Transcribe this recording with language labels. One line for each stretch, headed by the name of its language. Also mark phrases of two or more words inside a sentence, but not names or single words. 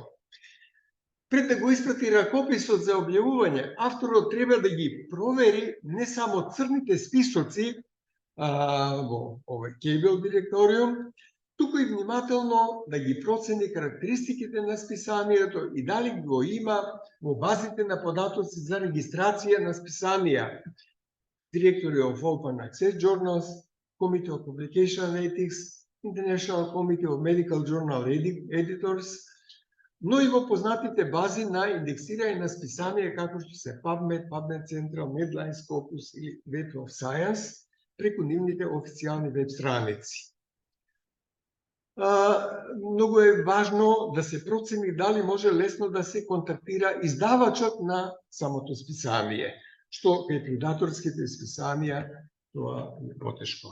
Macedonian: Пред да го испрати ракописот за објавување, авторот треба да ги провери не само црните списоци во овој Кейбел директориум, туку и внимателно да ги процени карактеристиките на списанието и дали го има во базите на податоци за регистрација на списанија. Directory of Open Access Journals, Committee of Publication Ethics, International Committee of Medical Journal Editors, но и во познатите бази на индексирање на списанија како што се PubMed, PubMed Central, Medline, Scopus и Web of Science преку нивните официјални веб страници. Многу е важно да се процени дали може лесно да се контактира издавачот на самото списание, што кај предаторските списанија тоа е потешко.